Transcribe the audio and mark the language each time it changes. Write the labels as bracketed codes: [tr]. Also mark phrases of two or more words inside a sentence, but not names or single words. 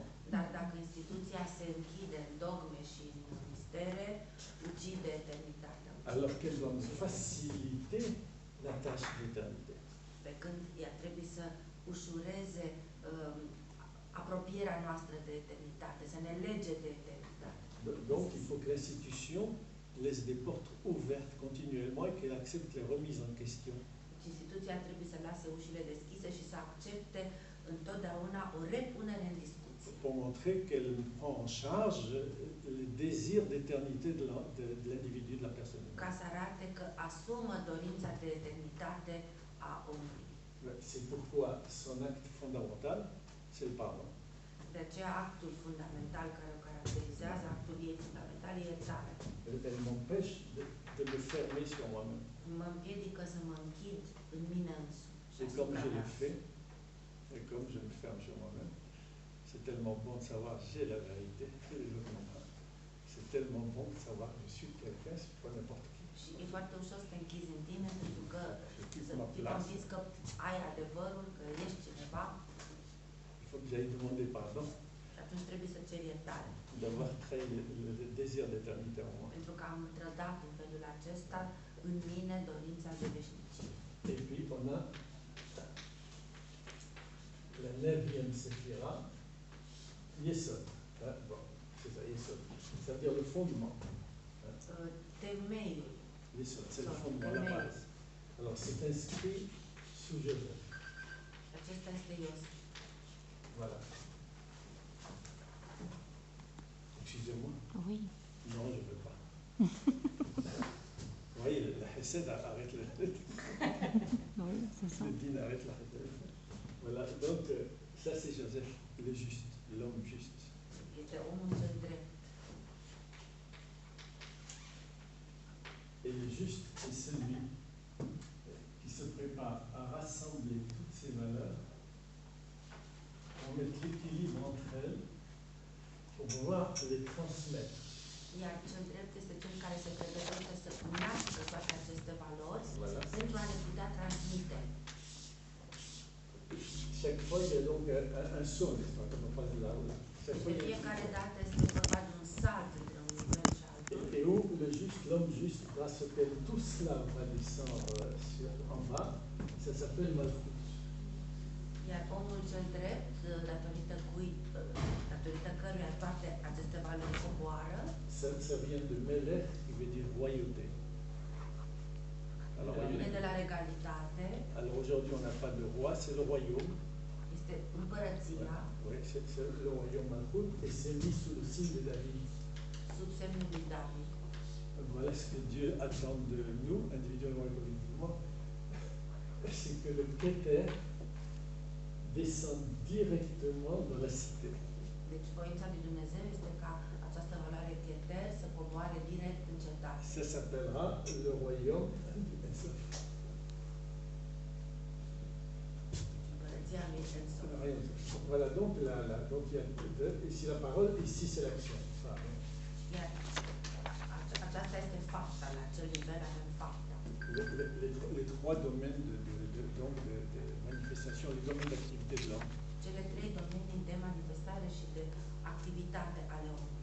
[ro] Dar dacă instituția se închide în dogme și în mistere, ucide eternitatea. [fr] Alors qu'elle doit me faciliter la tâche d'éternité. [ro] Pe când ea trebuie să ușureze apropierea noastră de eternitate, să ne lege de eternitate. [fr] Donc il faut que l'institution laisse des portes ouvertes continuellement et qu'elle accepte les remises en question. [ro] Deci instituția trebuie să lase ușile deschise și să accepte întotdeauna o repunere în discuție. [fr] Pour montrer qu'elle prend en charge le désir d'éternité de l'individu, de la personne. [ro] Ca să arate că asumă dorința de eternitate a omului. [fr] C'est pourquoi son acte fondamental, c'est le pardon. [ro] De aceea actul fundamental care o caracterizează, actul ei fundamental, e iertarea. [fr] Elle m'empêche de me fermer sur moi-même. [ro] Mă împiedică să mă închid în mine însumi. [fr] Et comme je le fais, et comme je me ferme sur moi-même, c'est tellement bon de savoir j'ai la vérité, que les autres n'ont pas. C'est tellement bon de savoir que je suis quelqu'un, c'est pas n'importe qui. [ro] Și e foarte ușor să te închizi în tine, pentru că [fr] Je quitte [ro] să [fr] ma [ro] fii [fr] place. [ro] convins că ai adevărul, că ești cineva [fr] Il faut que j'aille demander pardon, [ro] și atunci trebuie să ceri iertare. [fr] d'avoir trahi le désir d'éternité en moi. [ro] Pentru că am trădat în felul acesta în mine dorința de veșnicie. [fr] Et puis on a la 9e séphira, Yesod. Bon, c'est ça, Yesod. Ça veut dire le fondement. [ro] Temeiul. [fr] Yesod, c'est le fondement, la base. Alors c'est inscrit sous Joseph. [ro] Acesta este Iosif. [fr] Voilà. Excusez-moi. Oui. Non, je ne veux pas. Vous voyez, la Hesed arrête Oui, c'est ça. le din arrête la Hesed. Voilà, donc ça c'est Joseph, le juste, l'homme juste. [ro] Este omul cel drept. [fr] Et le juste est celui qui se prépare à rassembler toutes ces valeurs, pour mettre l'équilibre entre elles, pour pouvoir les transmettre. [ro] Iar cel drept este cel care se pregătește să unească toate aceste valori [fr] Voilà. [ro] pentru a le putea transmite. [fr] Chaque fois, il y a donc un saut, n'est-ce pas, comme on passe de là ou là. Chaque fois, [ro] De [fr] il y a [ro] fiecare dată este vorba de un salt între un nivel și altul. [fr] et où le juste, l'homme juste, grâce auquel tout cela va descendre en bas, ça s'appelle Malchut. [ro] Iar omul cel drept, datorită căruia toate aceste valori coboară, [fr] Ça vient de Melech, qui veut dire royauté. [ro] vine de la regalitate, [fr] Alors aujourd'hui, on n'a pas de roi, c'est le royaume. [ro] este împărăția, [fr] Oui, c'est le royaume Malchut, et c'est mis sous le signe de David. [ro] sub semnul lui David. [fr] Voilà ce que Dieu attend de nous, individuellement et collectivement, c'est que le Keter descende directement dans la cité. [ro] Deci voința lui Dumnezeu este ca această valoare cheter să coboare direct în cetate. [fr] Ça s'appellera le royaume du Ensof. [ro] Împărăția lui Ensof. [fr] Voilà, donc, donc il y a ici la parole, ici c'est l'action. [ro] Iar aceasta este fapta, la acel nivel avem fapta. [fr] Les trois domaines de manifestation, les domaines d'activité de l'homme. [ro] Cele trei domenii de manifestare și de activitate ale omului.